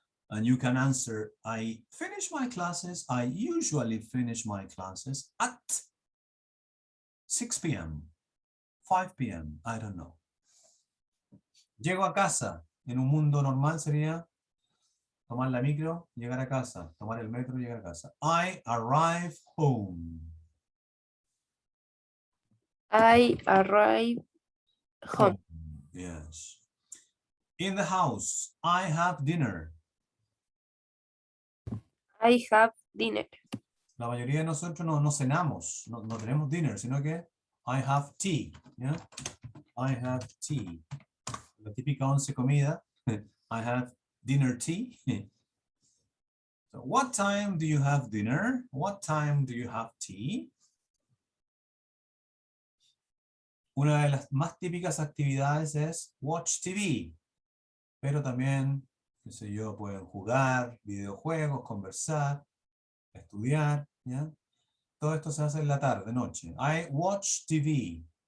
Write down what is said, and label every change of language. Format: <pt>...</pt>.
<en>And you can answer, I finish my classes. I usually finish my classes at 6 p.m., 5 p.m., I don't know.</en> <es>Llego a casa. En un mundo normal sería tomar la micro, llegar a casa. Tomar el metro, llegar a casa.</es> <en>I arrive home. I arrive home. Yes. In the house, I have dinner. I have dinner.</en> <es>La mayoría de nosotros no cenamos, no tenemos dinner, sino que</es> <en>I have tea.</en> <es>¿Ya?</es> <en>I have tea.</en> <es>La típica 11 comida.</es> <en>I have dinner tea. So what time do you have dinner? What time do you have tea?</en> <es>Una de las más típicas actividades es</es> <en>watch TV.</en> <es>Pero también, qué sé yo, pueden jugar videojuegos, conversar, estudiar, ¿ya? Todo esto se hace en la tarde, noche.</es> <en>I watch TV.</en>